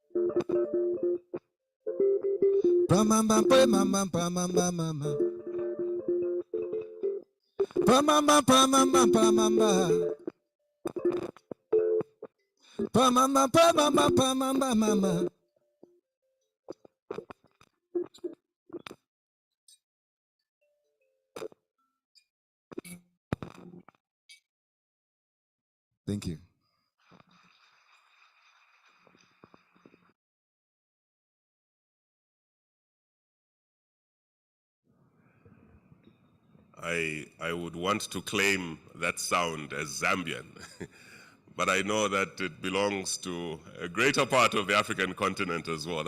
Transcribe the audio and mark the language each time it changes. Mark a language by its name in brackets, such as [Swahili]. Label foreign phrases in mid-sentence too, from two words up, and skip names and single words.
[English] Palamamba, palamamba, palamamba, mama. Palamamba, palamamba, palamamba. Palamamba, palamamba, palamamba, mama. Thank you. I would want to claim that sound as Zambian, but I know that it belongs to a greater part of the African continent as well.